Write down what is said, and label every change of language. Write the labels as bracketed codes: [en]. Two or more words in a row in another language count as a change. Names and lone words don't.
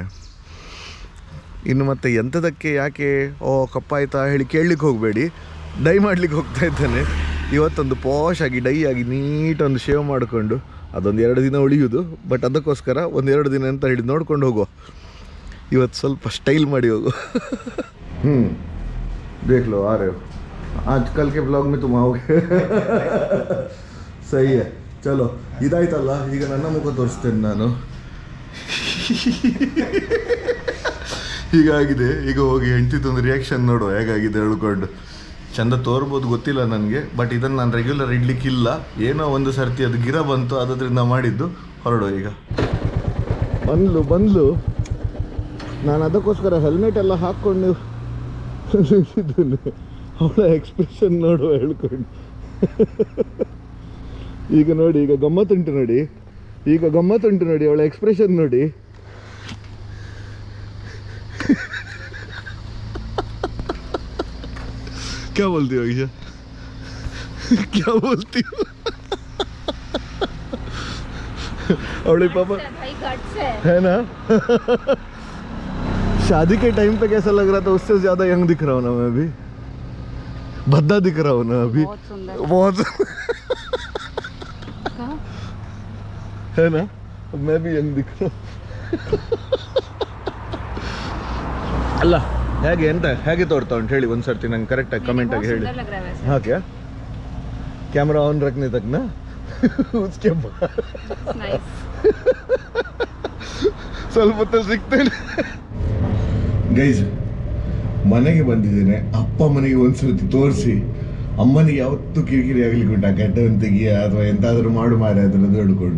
[kn] ಇನ್ನು ಮತ್ತೆ ಎಂಥದಕ್ಕೆ ಯಾಕೆ ಕಪ್ಪಾಯ್ತಾ ಹೇಳಿ ಕೇಳಲಿಕ್ಕೆ ಹೋಗಬೇಡಿ, ಡೈ ಮಾಡಲಿಕ್ಕೆ ಹೋಗ್ತಾ ಇದ್ದೇನೆ. ಇವತ್ತೊಂದು ಪಾಶ್ ಆಗಿ ಡೈ ಆಗಿ ನೀಟೊಂದು ಶೇವ್ ಮಾಡಿಕೊಂಡು ಅದೊಂದು 2 ದಿನ ಉಳಿಯೋದು. ಬಟ್ ಅದಕ್ಕೋಸ್ಕರ 1-2 ದಿನ ಅಂತ ಹೇಳಿ ನೋಡ್ಕೊಂಡು ಹೋಗುವ. ಇವತ್ತು ಸ್ವಲ್ಪ ಸ್ಟೈಲ್ ಮಾಡಿ ಹೋಗು. [hi] देख लो आ रहे हो आजकल के ब्लॉग में तुम आओगे. सही चलो [kn] ಇದಾಯ್ತಲ್ಲ. ಈಗ ನನ್ನ ಮುಖ ತೋರಿಸ್ತೇನೆ ನಾನು. ಹೀಗಾಗಿದೆ. ಈಗ ಹೋಗಿ ಹೆಂಡ್ತಿದ್ದೊಂದು ರಿಯಾಕ್ಷನ್ ನೋಡುವ ಹೇಗಾಗಿದೆ ಹೇಳ್ಕೊಂಡು. ಚಂದ ತೋರ್ಬೋದು ಗೊತ್ತಿಲ್ಲ ನನಗೆ, ಬಟ್ ಇದನ್ನು ನಾನು ರೆಗ್ಯುಲರ್ ಇಡ್ಲಿಕ್ಕಿಲ್ಲ. ಏನೋ ಒಂದು ಸರ್ತಿ ಅದು ಗಿರ ಬಂತು, ಅದರಿಂದ ಮಾಡಿದ್ದು. ಹೊರಡು ಈಗ. ಬಂದ್ಲು ನಾನು ಅದಕ್ಕೋಸ್ಕರ ಹೆಲ್ಮೆಟ್ ಎಲ್ಲ ಹಾಕ್ಕೊಂಡು ನಿಂತಿದ್ದೇನೆ. ಅವಳ ಎಕ್ಸ್ಪ್ರೆಷನ್ ನೋಡುವ ಹೇಳ್ಕೊಂಡು. ಈಗ ನೋಡಿ, ಈಗ ಗಮ್ಮತ್ತುಂಟು ನೋಡಿ ಅವಳ ಎಕ್ಸ್ಪ್ರೆಷನ್ ನೋಡಿ. [hi] क्या बोलती हो आयशा, क्या बोलती हो? अवड़े पापा है ना. शादी के टाइम पे कैसा लग रहा था, उससे ज्यादा यंग दिख रहा हूँ ना मैं अभी. भद्दा दिख रहा हूँ ना अभी. बहुत है ना. मैं भी यंग दिख रहा हूँ. अल्लाह [kn] ಹೇಗೆ ಎಂತ ಹೇಗೆ ತೋರ್ತಾ ಉಂಟು ಹೇಳಿ ಒಂದು ಸರ್ತಿ ನಂಗೆ ಕರೆಕ್ಟಾಗಿ ಕಮೆಂಟಾಗಿ ಹೇಳಿ. [hi] हाँ क्या कैमरा ऑन रखने तक ना उसके बाद [kn] ಸ್ವಲ್ಪ ಹೊತ್ತು ಸಿಗ್ತೇನೆ. ಗೈಸ್ ಮನೆಗೆ ಬಂದಿದ್ದೇನೆ. ಅಪ್ಪ ಮನೆಗೆ ಒಂದ್ಸರ್ತಿ ತೋರಿಸಿ, ಅಮ್ಮನಿಗೆ ಯಾವತ್ತೂ ಕಿರಿಕಿರಿ ಆಗ್ಲಿಕ್ಕೆ ಉಂಟು, ಆ ಗಡ್ಡವನ್ನು ತೆಗಿಯ ಅಥವಾ ಎಂತಾದರೂ ಮಾಡು ಮಾರೆ ಅದನ್ನು ಹೇಳ್ಕೊಂಡು.